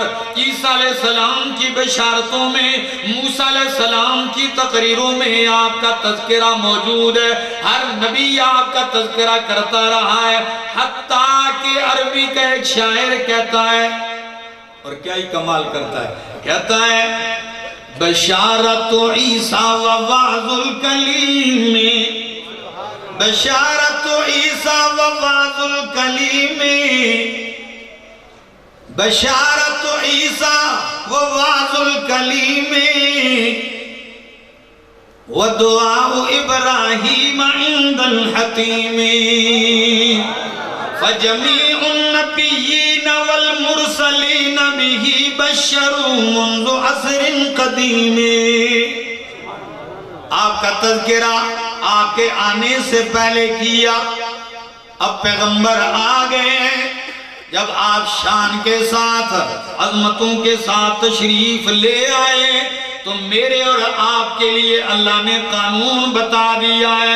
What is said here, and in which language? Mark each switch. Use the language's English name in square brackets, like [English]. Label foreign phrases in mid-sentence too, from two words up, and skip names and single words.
[Urdu] عیسیٰ علیہ السلام کی بشارتوں میں، موسیٰ علیہ السلام کی تقریروں میں آپ کا تذکرہ موجود ہے۔ ہر نبی آپ کا تذکرہ کرتا رہا ہے، حتیٰ کہ عربی کا ایک شاعر کہتا ہے، اور کیا ہی کمال کرتا ہے، کہتا ہے [Arabic] بشارت عیسیٰ و وعظ الکلیم، بشارت عیسیٰ و وعظ الکلیم، بشارت عیسیٰ و وعظ الکلیم، و دعاء ابراہیم عند الحتیم، فجمیع النبیین والمرسلین بہ بشروا منذ عصر قدیم۔ [Urdu] آپ کا تذکرہ آپ کے آنے سے پہلے کیا، اب پیغمبر آ گئے ہیں۔ جب آپ شان کے ساتھ، عظمتوں کے ساتھ تشریف لے آئے تو میرے اور آپ کے لیے اللہ نے قانون بتا دیا ہے۔